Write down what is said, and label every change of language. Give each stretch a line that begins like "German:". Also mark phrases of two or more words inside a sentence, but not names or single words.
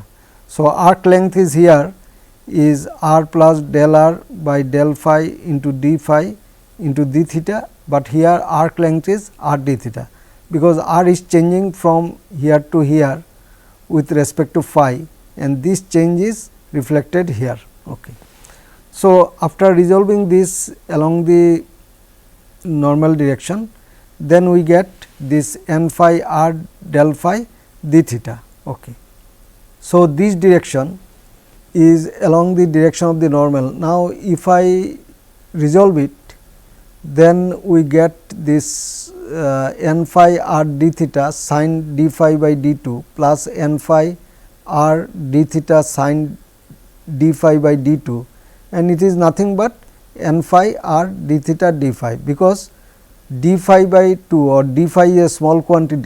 English: So, arc length is here is r plus del r by del phi into d phi into d theta, but here arc length is r d theta, because r is changing from here to here with respect to phi, and this change is reflected here. Okay. So, after resolving this along the normal direction, then we get this n phi r del phi d theta. Okay. So, this direction is along the direction of the normal. Now, if I resolve it, then we get this n phi r d theta sin d phi by d 2 plus n phi r d theta sin d phi by d 2, and it is nothing but n phi r d theta d phi, because d phi by 2 or d phi is a small quantity.